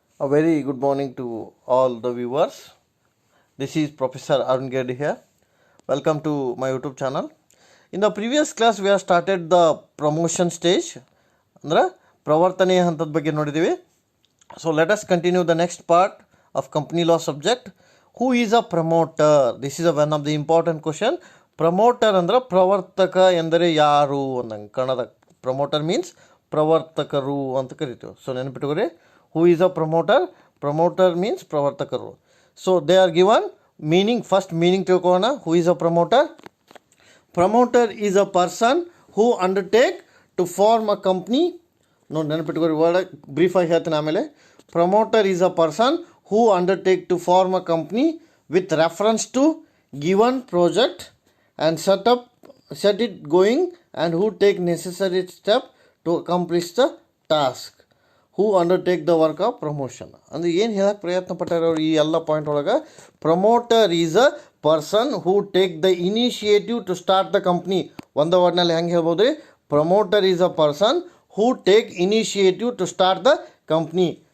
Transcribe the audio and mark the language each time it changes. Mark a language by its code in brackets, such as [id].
[en] A very good morning to all the viewers. This is Professor Arun Gedde here. Welcome to my YouTube channel. In the previous class, we have started the promotion stage. [kn] ಅಂದ್ರೆ ಪ್ರವರ್ತನೆಯ ಹಂತದ ಬಗ್ಗೆ ನೋಡಿದ್ದೀವಿ. [en] So let us continue the next part of company law subject. Who is a promoter? This is one of the important question. [kn] Promoter ಅಂದ್ರೆ ಪ್ರವರ್ತಕ ಎಂದರೆ ಯಾರು ಅನ್ನಂಗೆ Kannada. [en] Promoter means [kn] ಪ್ರವರ್ತಕರು ಅಂತ ಕರಿತೀವಿ. So ನೆನಪಿಟ್ಟುಕೊರಿ. [en] Who is a promoter? Promoter means pravartakaru. So they are given meaning. First meaning [kn] tilkona. [en] Who is a promoter? Promoter is a person who undertake to form a company. [kn] No, ನೆನಪಿಟ್ಟುಕೊರಿ word brief ಆಗಿ ಹೇಳ್ತೀನಿ ಆಮೇಲೆ. [en] Promoter is a person who undertake to form a company with reference to given project and set it going, and who take necessary step to accomplish the task. Who undertake the work of promotion [kn] ಅಂದರೆ ಏನು ಹೇಳಕ್ಕೆ ಪ್ರಯತ್ನ ಪಟ್ಟಾರ ಅವರು ಈ ಎಲ್ಲ point ಒಳಗೆ. [en] Promoter is a person who take the initiative to start the company. [kn] ಒಂದು ವರ್ಡ್ನಲ್ಲಿ ಹೆಂಗೆ ಹೇಳ್ಬೋದು ರೀ? [en] Promoter is a person who take initiative to start the company.